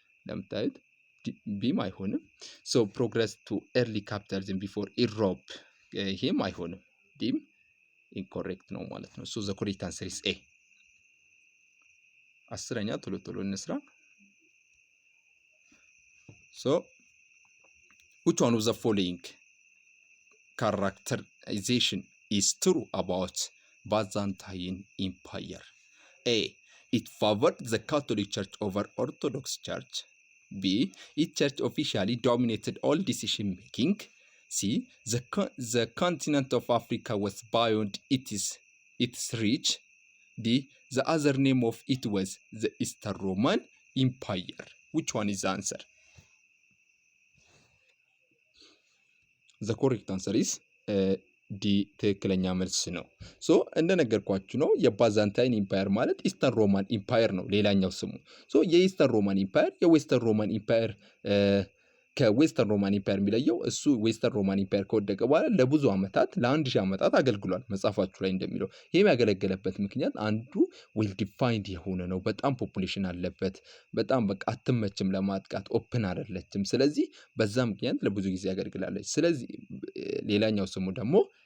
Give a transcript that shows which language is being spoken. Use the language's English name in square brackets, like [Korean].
[Amharic] ለምታዩት ቢም አይሆንም። [English] ፕሮግረስ ቱ ኤርሊ ካፒታሊዝም ቢፎር ኢሮፕ [Amharic] ይሄም አይሆንም። ዲም ኢንኮሬክት ነው ማለት ነው። [English] ዘ ኮሬክት አንሰር ኢዝ ኤ። [Amharic] 10ኛ ቶሎ ቶሎ እንስራ። [English] which one of the following characterization is true about Byzantine Empire? A. It favored the Catholic Church over Orthodox Church. B. Its church officially dominated all decision making. C. The continent of Africa was beyond its reach. D. The other name of it was the Eastern Roman Empire. Which one is the answer? The correct answer is [Amharic] ዲ ትክክለኛ መልስ ነው። እንደነገርኳችሁ ነው የባዛንታይን ኢምፓየር ማለት ኢስተርን ሮማን ኢምፓየር ነው ሌላኛው ስሙ። የኢስተርን ሮማን ኢምፓየር የዌስተርን ሮማን ኢምፓየር ከዌስተርን ሮማን ኢምፓየር የሚለየው እሱ ዌስተርን ሮማን ኢምፓየር ከወደቀ በኋላ ለብዙ ዓመታት ለ1000 ዓመታት አገልግሏል። መጽሐፋችሁ ላይ እንደሚለው ይህም ያገለገለበት ምክንያት አንዱ [English] ዌል ዲፋይንድ [Amharic] የሆነ ነው። በጣም ፖፑሌሽን አለበት። በጣም በቃ አትመችም ለማጥቃት ኦፕን አይደለችም። ስለዚህ በዛ ምክንያት ለብዙ ጊዜ ያገለግላለች። ስለዚህ ሌላኛው ስሙ ደግሞ